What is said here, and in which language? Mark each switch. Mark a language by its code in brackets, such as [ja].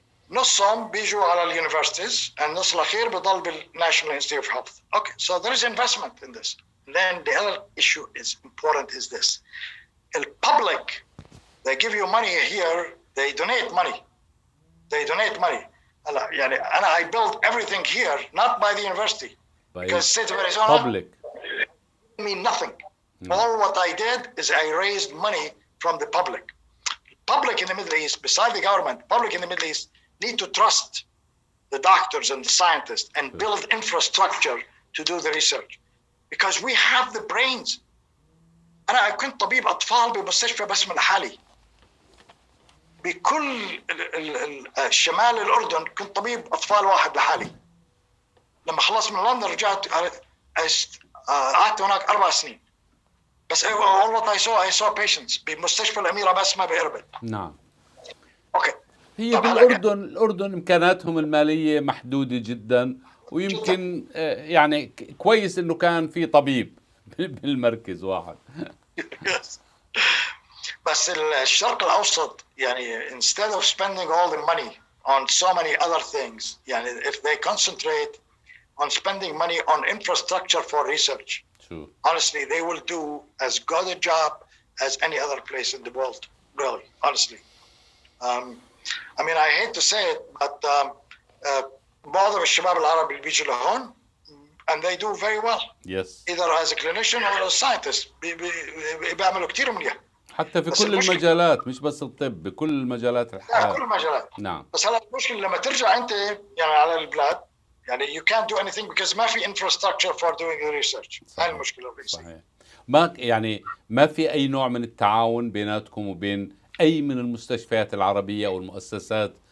[ar] نصهم بيجوا على الuniversities and نص الأخير بضل بالNational Institute of Health. [en] Okay, so there is investment in this. Then the other issue is important is this. The public, they give you money here, they donate money. I build everything here, not by the university. Because state of Arizona public mean nothing. All what I did is I raised money from the public. Public in the Middle East, beside the government, public in the Middle East need to trust the doctors and the scientists and build infrastructure to do the research. Because we have the brains. [ar] أنا كنت طبيب أطفال بمستشفى بس من حالي. بكل شمال الأردن كنت طبيب أطفال واحد لحالي. لما خلصت من لندن رجعت قعدت هناك 4 سنين. بس [en] all what I saw patients [ar] بمستشفى الأميرة بس ما بإربد. نعم. أوكي. هي بالأردن إمكاناتهم المالية محدودة جدا ويمكن كويس إنه كان في طبيب بالمركز واحد. بس الشرق الأوسط [en] instead of spending all the money on so many other things if they concentrate on spending money on infrastructure for research, True. honestly they will do as good a job as any other place in the world, really, honestly. I hate to say it, but [ar] معظم الشباب العرب اللي بيجوا لهون [en] and they do very well. Yes. Either as a clinician or as a scientist [ar] بيعملوا كتير منيح. حتى في كل المجالات، مش بس الطب، بكل المجالات الحياة. كل المجالات. نعم. بس هلا المشكلة لما ترجع أنت يعني على البلاد، يعني [en] you can't do anything because [ar] ما في [en] infrastructure for doing the research. [ar] هاي المشكلة الرئيسية. صحيح. ما في أي نوع من التعاون بيناتكم وبين أي من المستشفيات العربية أو المؤسسات